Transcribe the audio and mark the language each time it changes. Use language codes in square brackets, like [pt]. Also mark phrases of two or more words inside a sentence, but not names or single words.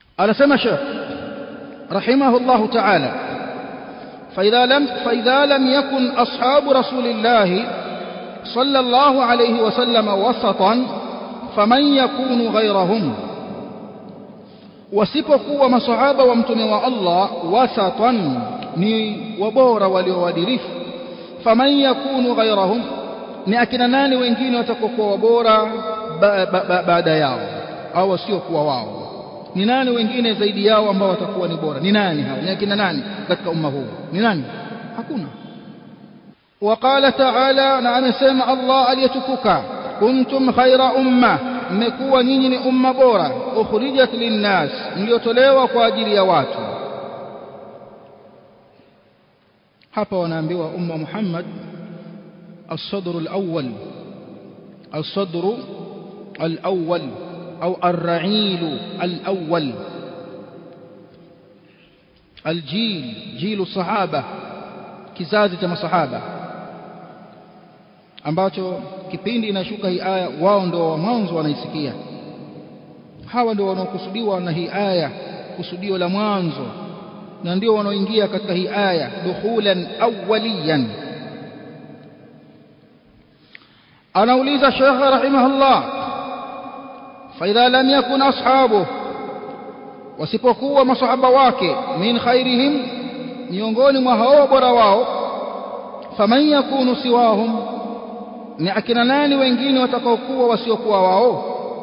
[sw] anasema Sheikh [ar] رحمه الله تعالى فإذا لم يكن أصحاب رسول الله صلى الله عليه وسلم وسطا فمن يكون غيرهم [sw] wasipokuwa masahaba wa mtume wa Allah wasatan ni wabora walioadilifu [ar] فمن يكون غيرهم [sw] ni akina nani wengine watakokuwa wabora baada yao au wasiokuwa wao ni nani wengine zaidi yao ambao watakuwa ni bora ni nani hao ni akina nani katika umma huu ni nani hakuna [ar] وقال تعالى [sw] na amesema Allah aliyetukuka [ar] كنتم خير أمة [sw] mmekuwa nyinyi ni umma bora [ar] أخرجت للناس [sw] mliotolewa kwa ajili ya watu hapa wanaambiwa [ar] أمة محمد الصدر الأول الصدر الأول أو الرعيل الأول الجيل جيل الصحابة [sw] kizazi cha masahaba ambacho kipindi inashuka hii aya wao ndio wa mwanzo wanaisikia hawa ndio wanaokusudiwa na hii aya kusudio la mwanzo na ndio wanaoingia katika hii aya [ar] دخولا أوليا [sw] anauliza Sheikh rahimahullah [ar] فإذا لم يكن أصحابه [sw] wasipokuwa masahaba wake [ar] من خيرهم [sw] miongoni mwa hao bora wao [ar] فمن يكون سواهم [sw] ni akina nani wengine watakaokuwa wasiokuwa wao